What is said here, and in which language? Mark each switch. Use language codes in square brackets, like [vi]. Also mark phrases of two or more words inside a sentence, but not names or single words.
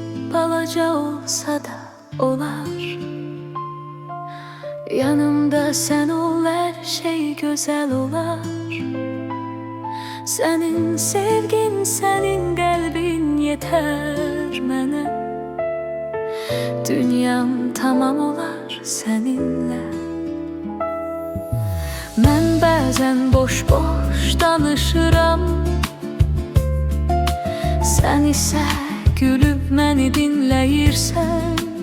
[az] balaca olsa da olar. [tr] Yanımda sen ol, her şey güzel olar. Senin sevgin, senin kalbin yeter mənə. Dünyam tamam olar seninle. [az] Mən bəzən boş-boş danışıram, sen isə gülüb məni dinləyirsən.